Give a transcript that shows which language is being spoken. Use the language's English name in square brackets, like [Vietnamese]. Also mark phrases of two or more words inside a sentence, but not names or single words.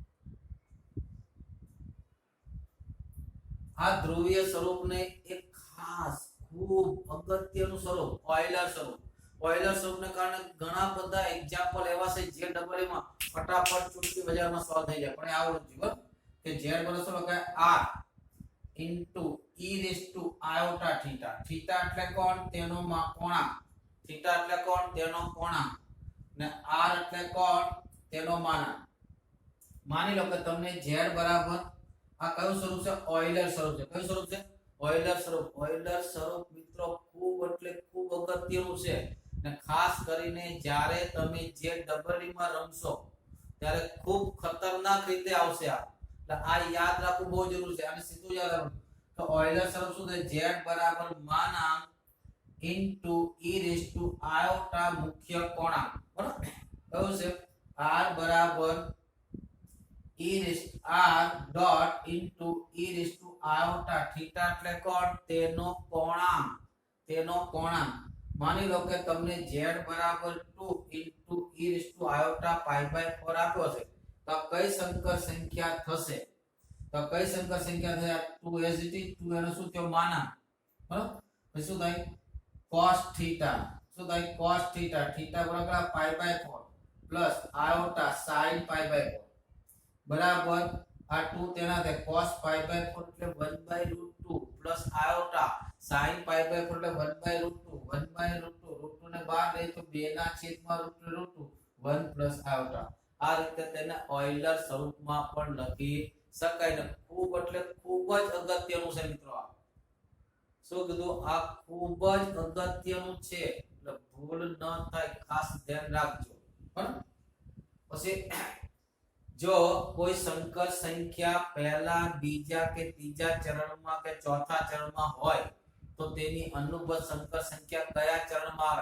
[Gujarati] આ ધ્રુવીય સ્વરૂપને એક ખાસ ખૂબ અગત્યનું સ્વરૂપ ઓઇલર સ્વરૂપ। ઓઇલર સ્વરૂપને કારણે ઘણા બધા એક્ઝામ્પલ એવા છે જે ડબલમાં ફટાફટ ચૂટકી બજારમાં સોલ્વ થઈ જાય, પણ આવડવું જોઈએ કે z બરાબર શું લખાય? [English] r into e raised to iota theta। [Gujarati] theta એટલે કોણ? તેનો કોણાંક। theta એટલે કોણ? તેનો કોણાંક, ને r એટલે કોણ? તેનો માનાંક। માની લો કે તમને z બરાબર આ કયું સ્વરૂપ છે? ઓઇલર સ્વરૂપ છે। કયું સ્વરૂપ છે? ઓઇલર સ્વરૂપ। ઓઇલર સ્વરૂપ મિત્રો ખૂબ એટલે ખૂબ અગત્યનું છે, ને ખાસ કરીને જ્યારે તમે જે ડબલ માં રમશો ત્યારે ખૂબ ખતરનાક રીતે આવશે આ, એટલે આ યાદ રાખવું બહુ જરૂરી છે। અને સીધું યાદ રાખો તો ઓઇલર સ્વરૂપ શું થાય? z બરાબર માનાંક [English] into e raised to iota [Gujarati] મુખ્ય કોણાંક, બરાબર? કયું છે? [English] r બરાબર e raised r dot into e raised to iota theta [Gujarati] એટલે કોણ? તેનો કોણાંક। તેનો કોણાંક। માની લો કે તમને z બરાબર [English] 2 into e raised to iota pi by 4 [Gujarati] આપ્યો છે, તો કઈ સંકર સંખ્યા થશે? તો કઈ સંકર સંખ્યા થશે? 2 [English] as it is [Gujarati] 2 એનો શું થયો? માનાંક, બરાબર? પછી શું થાય? [English] cos theta। [Gujarati] શું થાય? [English] cos theta। theta બરાબર pi by 4 plus iota sin pi by 4 [Gujarati] બરાબર આ 2 તેના થાય [English] cos pi by 4 એટલે 1 by root 2 plus iota sin pi by 4 એટલે 1 by root 2 1 by root 2 root 2 [Gujarati] ને બહાર લઈ તો 2 ના છેદમાં [English] root 2 1 plus iota। [Gujarati] આ રીતે તેને ઓઇલર સ્વરૂપમાં પણ લખી શકાય, ને ખૂબ એટલે ખૂબ જ અગત્યનું છે મિત્રો। આ શું કીધું? આ ખૂબ જ અગત્યનું છે, એટલે ભૂલ ન થાય, ખાસ ધ્યાન રાખજો, બરાબર? પછી જો કોઈ સંકર સંખ્યા પહેલા, બીજા કે ત્રીજા ચરણમાં કે ચોથા ચરણમાં હોય તો તેની અનુબદ્ધ સંકર સંખ્યા કયા ચરણમાં આવે?